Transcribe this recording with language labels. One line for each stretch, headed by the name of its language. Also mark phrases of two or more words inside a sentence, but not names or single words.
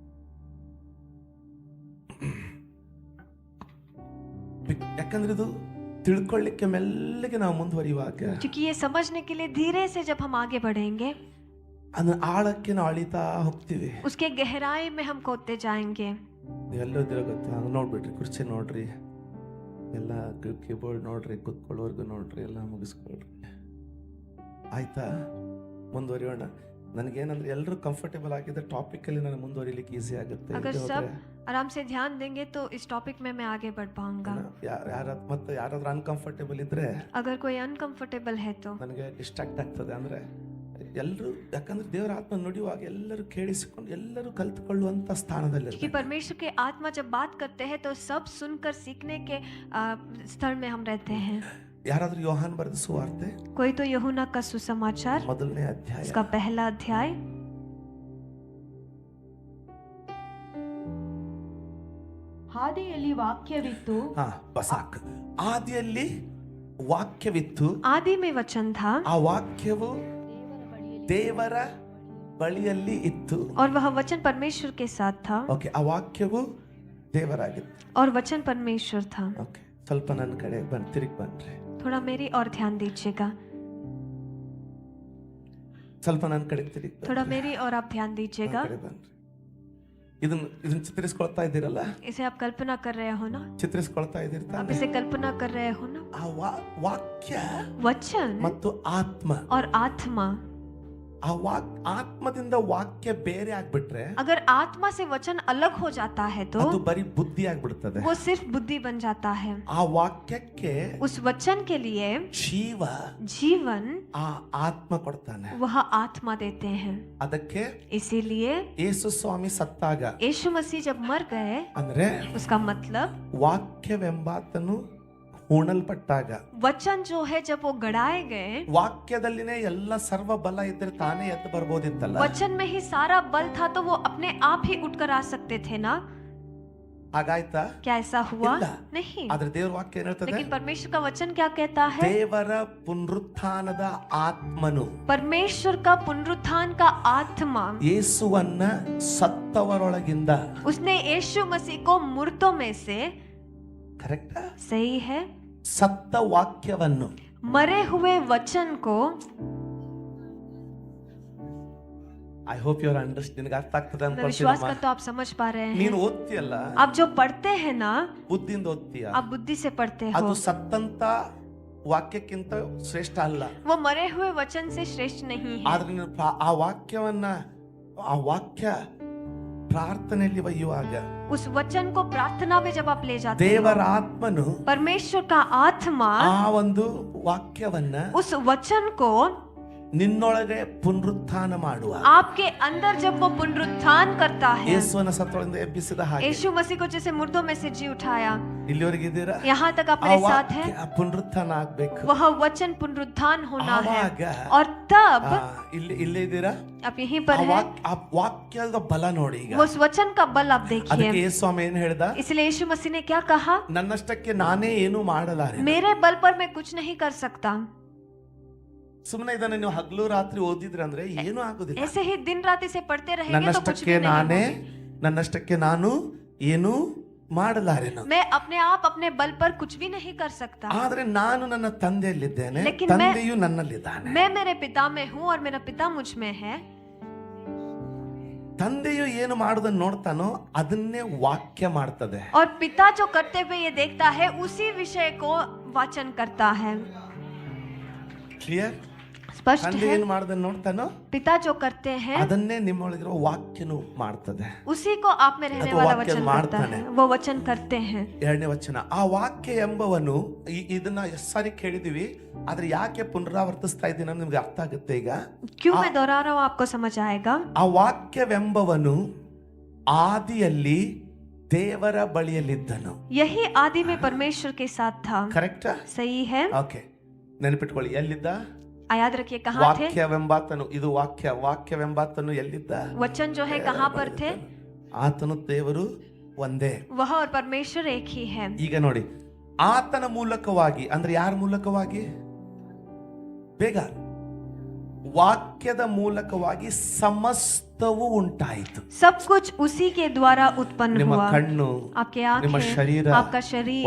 Kannada: ಯಾಕಂದ್ರೆ ಇದು ತಿಳ್ಕೊಳ್ಳಿಕ್ಕೆ ಮೆಲ್ಲಗೆ ನಾವು ಮುಂದುವರಿಯುವಾಗ
Hindi: क्योंकि ये समझने के लिए धीरे से जब हम आगे बढ़ेंगे,
Kannada: ಅದನ್ನ ಆಳಕ್ಕೆ ನಾವು ಅಳಿತಾ ಹೋಗ್ತೀವಿ.
Hindi: उसके गहराई में हम खोदते जाएंगे।
Kannada: ನೀವೆಲ್ಲೋ ಇದ್ದೀರ ಗೊತ್ತಾ? ಹಂಗೆ ನೋಡ್ಬಿಟ್ರಿ, ಕುರ್ಚಿ ನೋಡ್ರಿ, ಎಲ್ಲ ಕೀಬೋರ್ಡ್ ನೋಡ್ರಿ, ಕುತ್ಕೊಳ್ಳೋರ್ಗು ನೋಡ್ರಿ, ಎಲ್ಲ ಮುಗಿಸ್ಕೊಳ್ರಿ. ಆಯ್ತಾ? ಮುಂದುವರಿಯೋಣ. ನನಗೇನಂದ್ರೆ ಎಲ್ಲರೂ ಕಂಫರ್ಟೇಬಲ್ ಆಗಿದ್ದ ಟಾಪಿಕಲ್ಲಿ ನಾನು ಮುಂದುವರಿಲಿಕ್ಕೆ ಈಸಿ ಆಗುತ್ತೆ.
Hindi: अगर सब आराम से ध्यान देंगे तो इस टॉपिक में मैं आगे बढ़ पाऊंगा।
Kannada: ಮತ್ತೆ ಯಾರಾದ್ರೂ ಅನ್ಕಂಫರ್ಟೇಬಲ್ ಇದ್ರೆ
Hindi: अगर कोई अनकंफर्टेबल है तो
Kannada: ನನಗೆ ಡಿಸ್ಟ್ರಾಕ್ಟ್ ಆಗ್ತದೆ. ಅಂದ್ರೆ ಎಲ್ಲರೂ, ಯಾಕಂದ್ರೆ ದೇವರ ಆತ್ಮ ನುಡಿಯುವಾಗ ಎಲ್ಲರೂ ಕೇಳಿಸಿಕೊಂಡು ಎಲ್ಲರೂ ಕಲ್ತುಕೊಳ್ಳುವಂತ ಸ್ಥಾನದಲ್ಲಿ.
Hindi: कि परमेश्वर के आत्मा जब बात करते हैं तो सब सुनकर सीखने के स्तर में हम रहते हैं।
Kannada: ಯಾರಾದ್ರೂ ಯೋಹಾನ್ ಬರೆದ ಸುವಾರ್ತೆ
Hindi: कोई तो यूहन्ना का सुसमाचार,
Kannada: ಮೊದಲನೇ ಅಧ್ಯಾಯ,
Hindi: इसका पहला अध्याय।
Kannada: ಆದಿಯಲ್ಲಿ ವಾಕ್ಯವಿತ್ತು, ಹಾ ಬಸಾಕ್. ಆದಿಯಲ್ಲಿ ವಾಕ್ಯವಿತ್ತು,
Hindi: आदि में वचन था
Kannada: ಆ ವಾಕ್ಯವು ದೇವರ ಬಳಿಯಲ್ಲಿ ಇತ್ತು.
Hindi: और वह वचन परमेश्वर के साथ था।
Kannada: ಓಕೆ, ಆ ವಾಕ್ಯವು ದೇವರಾಗಿತ್ತು.
Hindi: और वचन परमेश्वर था।
Kannada: ಓಕೆ, ಸ್ವಲ್ಪ ನನ್ನ ಕಡೆ ತಿರುಗಿ ಬನ್ರಿ.
Hindi: थोड़ा मेरी और ध्यान दीजिएगा,
Kannada: ಸ್ವಲ್ಪ ನನ್ನ ಕಡೆ ತಿರುಗಿ
Hindi: थोड़ा मेरी और आप ध्यान दीजिएगा।
Kannada: ಬನ್ರಿ. ಇದನ್ನ ಚಿತ್ರಿಸ್ಕೊಳ್ತಾ ಇದ್ದೀರಲ್ಲ,
Hindi: इसे आप कल्पना कर रहे हो ना?
Kannada: ಚಿತ್ರಿಸ್ಕೊಳ್ತಾ
Hindi: आप
Kannada: ಇದ್ದೀರ್ತಾನೆ.
Hindi: इसे कल्पना कर रहे हो ना?
Kannada: ಆ ವಾಕ್ಯ
Hindi: वचन
Kannada: ಮತ್ತು ಆತ್ಮ,
Hindi: और आत्मा,
Kannada: ಆ ಆತ್ಮದಿಂದ ವಾಕ್ಯ ಬೇರೆ ಆಗ್ಬಿಟ್ರೆ
Hindi: अगर आत्मा से वचन अलग हो जाता है तो
Kannada: ಅದು ಬರೀ ಬುದ್ಧಿ ಆಗ್ಬಿಡ್ತದೆ.
Hindi: वो सिर्फ बुद्धि बन जाता है।
Kannada: ಆ ವಾಕ್ಯಕ್ಕೆ
Hindi: उस वचन के लिए
Kannada: ಜೀವ
Hindi: जीवन
Kannada: ಆ ಆತ್ಮ ಕೊಡ್ತಾನೆ.
Hindi: वह आत्मा देते हैं।
Kannada: ಅದಕ್ಕೆ
Hindi: इसीलिए
Kannada: ಯೇಸು ಸ್ವಾಮಿ ಸತ್ತಾಗ,
Hindi: यीशु मसीह जब मर गए,
Kannada: ಅಂದ್ರೆ
Hindi: उसका मतलब
Kannada: ವಾಕ್ಯವೆಂಬಾತನು ಹೂಣಲ್ಪಟ್ಟಾಗ,
Hindi: वचन जो है जब वो गड़ाए गए,
Kannada: ವಾಕ್ಯದಲ್ಲಿನೇ ಎಲ್ಲ ಸರ್ವ ಬಲ ಇದ್ರೆ ತಾನೇ ಎದ್ದು ಬರ್ಬೋದಿತ್ತಲ್ಲ.
Hindi: वचन में ही सारा बल था तो वो अपने आप ही उठकर आ सकते थे ना?
Kannada: ಹಾಗಾಯ್ತಾ?
Hindi: क्या ऐसा हुआ?
Kannada: ಇಲ್ಲ.
Hindi: नहीं।
Kannada: ಆದ್ರೆ ದೇವ್ರ ವಾಕ್ಯ ಏನ್ ಹೇಳ್ತದೆ?
Hindi: लेकिन परमेश्वर का वचन क्या कहता है?
Kannada: ದೇವರ ಪುನರುತ್ಥಾನದ ಆತ್ಮನು
Hindi: परमेश्वर का पुनरुत्थान का आत्मा
Kannada: ಯೇಸುವನ್ನ ಸತ್ತವರೊಳಗಿಂದ,
Hindi: उसने यीशु मसीह को मुर्दों में से,
Kannada: ಕರೆಕ್ಟ್,
Hindi: सही है,
Kannada: ಸತ್ತ ವಾಕ್ಯವನ್ನು,
Hindi: मरे हुए वचन को
English: I hope your understand,
Kannada: ನಿನಗೆ ಅರ್ಥ ಆಗ್ತದೆ
Hindi: मैं विश्वास
Kannada: ಅನ್ಕೊಳ್ತೀನಿ.
Hindi: करता हूँ आप समझ पा रहे हैं।
Kannada: ನೀನು ಓದ್ತೀಯಲ್ಲ,
Hindi: आप जो पढ़ते हैं ना,
Kannada: ಬುದ್ಧಿಯಿಂದ ಓದ್ತೀಯ,
Hindi: आप बुद्धि से पढ़ते
Kannada: ಅದು
Hindi: हो,
Kannada: ಸತ್ತಂತ ವಾಕ್ಯಕ್ಕಿಂತ ಶ್ರೇಷ್ಠ ಅಲ್ಲ.
Hindi: वो मरे हुए वचन से श्रेष्ठ नहीं है।
Kannada: ಆದ್ರೆ ನೀನು ಆ ವಾಕ್ಯವನ್ನ, ಆ ವಾಕ್ಯ ಪ್ರಾರ್ಥನೆಯಲ್ಲಿ ಒಯ್ಯುವಾಗ
Hindi: उस वचन को प्रार्थना में जब आप ले जाते
Kannada: ದೇವರ
Hindi: हो,
Kannada: ಆತ್ಮನು
Hindi: परमेश्वर का आत्मा
Kannada: ಆ ಒಂದು ವಾಕ್ಯವನ್ನ
Hindi: उस वचन को
Kannada: ನಿನ್ನೊಳಗೆ ಪುನರುತ್ಥಾನ ಮಾಡುವ,
Hindi: आपके अंदर जब वो पुनरुत्थान करता है,
Kannada: ಯೇಸುವನ ಸತ್ತೊಳಗಿಂದ ಎಬ್ಬಿಸಿದ ಹಾಗೆ.
Hindi: यीशु मसीह को जैसे मुर्दों में से जी उठाया,
Kannada: ಇಲ್ಲಿವರೆಗೆ ಇದ್ದೀರಾ?
Hindi: यहाँ तक आप
Kannada: ಆ
Hindi: मेरे साथ हैं।
Kannada: ವಾಕ್ಯ ಪುನರುತ್ಥಾನ ಆಗ್ಬೇಕು.
Hindi: वह वचन पुनरुत्थान होना है,
Kannada: ಆವಾಗ
Hindi: और तब
Kannada: ಇಲ್ಲೇ ಇದ್ದೀರಾ?
Hindi: आप यहीं पर
Kannada: ಆ
Hindi: हैं।
Kannada: ಆ ವಾಕ್ಯದ ಬಲ ನೋಡಿ. ಈಗ
Hindi: वो उस वचन का बल आप देखिए।
Kannada: ಅದಕ್ಕೆ ಯೇಸು ಸ್ವಾಮಿ ಏನ್ ಹೇಳ್ದ?
Hindi: इसलिए यीशु मसीह ने क्या कहा?
Kannada: ನನ್ನಷ್ಟಕ್ಕೆ ನಾನೇ ಏನು ಮಾಡಲಾರೆ,
Hindi: मेरे बल पर मैं कुछ नहीं कर सकता।
Kannada: ಸುಮ್ಮನೆ ಇದನ್ನ ನೀವು ಹಗಲು ರಾತ್ರಿ ಓದಿದ್ರೆ ಅಂದ್ರೆ ಏನು ಆಗುದಿಲ್ಲ.
Hindi: ऐसे ही दिन रात इसे पढ़ते रहेंगे तो कुछ
Kannada: ನನ್ನಷ್ಟಕ್ಕೆ
Hindi: भी नहीं
Kannada: ನಾನೇ,
Hindi: होगा।
Kannada: ನನ್ನಷ್ಟಕ್ಕೆ ನಾನು ಏನು ಮಾಡಲಾರೆನು,
Hindi: मैं अपने आप अपने बल पर कुछ भी नहीं कर सकता,
Kannada: ಆದ್ರೆ ನಾನು ನನ್ನ ತಂದೆಯಲ್ಲಿದ್ದೇನೆ,
Hindi: लेकिन
Kannada: ತಂದೆಯು ನನ್ನಲ್ಲಿದ್ದಾನೆ.
Hindi: मैं मेरे पिता में हूँ और मेरा पिता मुझ में है।
Kannada: ತಂದೆಯು ಏನು ಮಾಡೋದನ್ನ ನೋಡ್ತಾನೋ ಅದನ್ನೇ ವಾಕ್ಯ ಮಾಡ್ತದೆ.
Hindi: और पिता जो करते हुए ये देखता है, उसी विषय को वाचन करता है।
Kannada: ಕ್ಲಿಯರ್?
Hindi: स्पष्ट
Kannada: ತಂದೆ
Hindi: है?
Kannada: ಏನು ಮಾಡೋದನ್ನ ನೋಡ್ತಾನೋ
Hindi: पिता जो करते हैं,
Kannada: ಅದನ್ನೇ ನಿಮ್ಮೊಳಗಿರೋ ವಾಕ್ಯನು ಮಾಡ್ತದೆ.
Hindi: उसी को आप में रहने
Kannada: ಅಥವಾ
Hindi: वाला
Kannada: ವಾಕ್ಯ
Hindi: वचन करता
Kannada: ಮಾಡ್ತಾನೆ.
Hindi: है, वो वचन करते हैं।
Kannada: ಎರಡನೇ ವಚನ, ಆ ವಾಕ್ಯ ಎಂಬವನು, ಇದನ್ನ ಎಷ್ಟು ಸಾರಿ ಕೇಳಿದೀವಿ, ಆದ್ರೆ ಯಾಕೆ ಪುನರಾವರ್ತಿಸ್ತಾ ಇದ್ದೀನಿ ಅನ್ನೋದು ನಿಮ್ಗೆ ಅರ್ಥ ಆಗುತ್ತೆ. ಈಗ
Hindi: क्यों मैं दोहरा रहा हूँ, आपको समझ आएगा।
Kannada: ಆ ವಾಕ್ಯವೆಂಬವನು ಆದಿಯಲ್ಲಿ ದೇವರ ಬಳಿಯಲ್ಲಿದ್ದನು.
Hindi: यही आदि में परमेश्वर के साथ था।
Kannada: ಕರೆಕ್ಟ್?
Hindi: सही है?
Kannada: ಓಕೆ, ನೆನಪಿಟ್ಕೊಳ್ಳಿ. ಎಲ್ಲಿದ್ದ?
Hindi: याद रखिए कहाँ थे?
Kannada: ವಾಕ್ಯವೆಂಬಾತನು, ಇದು ವಾಕ್ಯವೆಂಬಾತನು ಎಲ್ಲಿದ್ದ?
Hindi: वचन जो है कहाँ पर थे?
Kannada: ಆತನು ದೇವರು ಒಂದೇ.
Hindi: वह और परमेश्वर एक ही है।
Kannada: ಈಗ ನೋಡಿ, ಆತನ ಮೂಲಕವಾಗಿ ಅಂದ್ರೆ ಯಾರ ಮೂಲಕವಾಗಿ? ಬೇಗ, ವಾಕ್ಯದ ಮೂಲಕವಾಗಿ ಸಮಸ್ತವು ಉಂಟಾಯಿತು.
Hindi: सब कुछ उसी के द्वारा उत्पन्न
Kannada: ನಿಮ್ಮ
Hindi: हुआ।
Kannada: ಕಣ್ಣು,
Hindi: आपके
Kannada: ನಿಮ್ಮ
Hindi: आंखें,
Kannada: ಶರೀರ.
Hindi: आपका शरीर।